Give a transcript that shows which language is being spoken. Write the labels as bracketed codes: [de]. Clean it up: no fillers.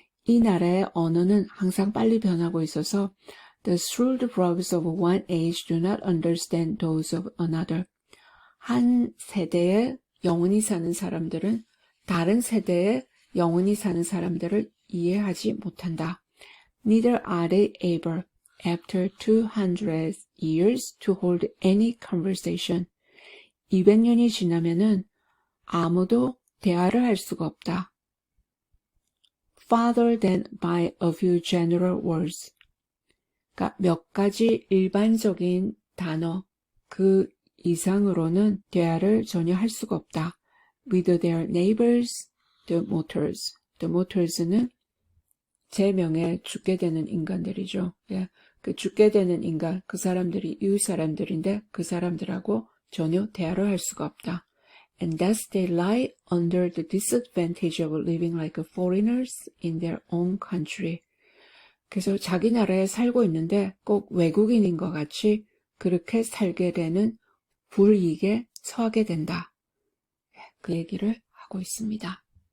[ko] 이 나라의 언어는 항상 빨리 변하고 있어서 [en] the shrewd verbs of one age do not understand those of another. [ko] 한 세대에 영원히 사는 사람들은 다른 세대에 영원히 사는 사람들을 이해하지 못한다. [en] Neither are they able, after 200 years, to hold any conversation. [ko] 200년이 지나면은 아무도 대화를 할 수가 없다. [en] Farther than by a few general words. [ko] 그러니까 몇 가지 일반적인 단어, 그 이상으로는 대화를 전혀 할 수가 없다. [en] With their neighbors, the mortals. [ko] The mortals는 제 명에 죽게 되는 인간들이죠. 예, 그 죽게 되는 인간, 그 사람들이 이웃 사람들인데 그 사람들하고 전혀 대화를 할 수가 없다. [en] And thus they lie under the disadvantage of living like foreigners in their own country. [ko] 그래서 자기 나라에 살고 있는데 꼭 외국인인 것 같이 그렇게 살게 되는 불이익에 처하게 된다. 그 얘기를 하고 있습니다.